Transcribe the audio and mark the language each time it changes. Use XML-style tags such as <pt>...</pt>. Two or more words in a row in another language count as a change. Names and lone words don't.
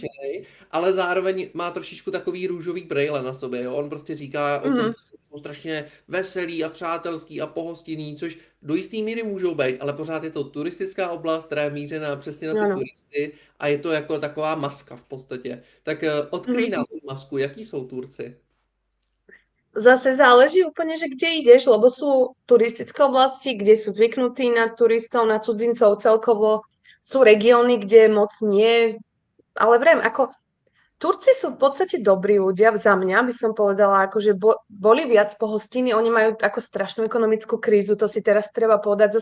<cs>nadšenej, ale zároveň má trošičku takový růžový brejle na sobě. Jo? On prostě říká o mhm, Turcku, že jsou strašně veselý a přátelský a pohostinný, což do jisté míry můžou být, ale pořád je to turistická oblast, která je mířená přesně na ty</cs> <sk>áno.</sk> <cs>turisty a je to jako taková maska v podstatě. Tak odkryj Mhm. nám tu masku, jaký jsou Turci?</cs> <sk>Zase záleží úplne, že kde ideš, lebo sú turistické oblasti, kde sú zvyknutí na turistov, na cudzincov celkovo. Sú regióny, kde moc nie. Ale vrem, ako Turci sú v podstate dobrí ľudia, za mňa by som povedala, akože boli viac pohostinní, oni majú ako strašnú ekonomickú krízu, to si teraz treba povedať.</sk>